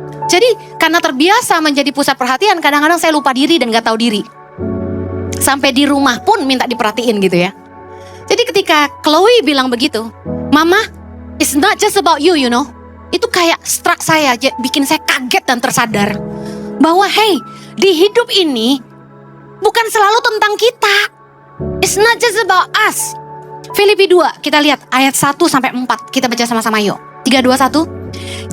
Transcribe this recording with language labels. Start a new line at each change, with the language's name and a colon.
Indonesian: Jadi karena terbiasa menjadi pusat perhatian, kadang-kadang saya lupa diri dan gak tahu diri. Sampai di rumah pun minta diperhatiin gitu ya. Jadi ketika Chloe bilang begitu,
English: Mama, it's not just about you, you know.
Indonesian: Itu kayak struck saya, bikin saya kaget dan tersadar bahwa di hidup ini bukan selalu tentang kita.
English: It's not just about us.
Indonesian: Filipi 2, kita lihat ayat 1-4. Kita baca sama-sama yuk. 3, 2, 1.